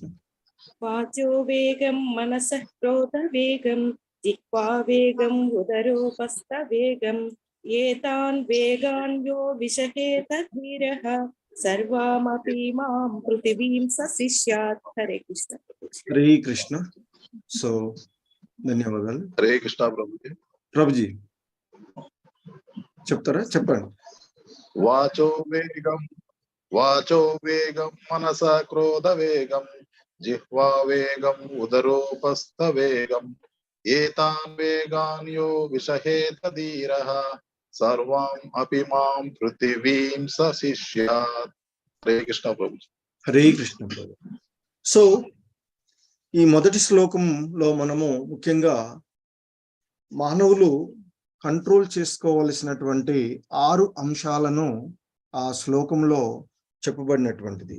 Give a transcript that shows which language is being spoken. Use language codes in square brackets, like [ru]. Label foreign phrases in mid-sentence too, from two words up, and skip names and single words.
[sa] వాచో వేగం మనసః క్రోధ వేగం జిహ్వా వేగం ఉదరోపస్థ వేగం ఏతాన్ వేగాన్ యో విషహేత ధీరః సర్వామపి మాం పృథివీం సశిష్యాత్. హరే కృష్ణ. హరే కృష్ణ. [te] సో ధన్యవాదాలు. [sa] హరే కృష్ణ ప్రభుజీ. [te] ప్రభుజీ చెప్తారా? చెప్పండి. [sa] वाचो वेगं मनसा क्रोध वेगं जिह्वा वेगं उदरोपस्थ वेगं एतान् वेगान् यो विषहेत धीरः सर्वाम् अपि मां पृथिवीं स शिष्यात्. हरे कृष्ण प्रभु. హరే కృష్ణ ప్రభు. [te] సో ఈ మొదటి శ్లోకంలో మనము ముఖ్యంగా మానవులు కంట్రోల్ చేసుకోవలసినటువంటి 6 అంశాలను ఆ శ్లోకంలో చెప్పబడినటువంటిది.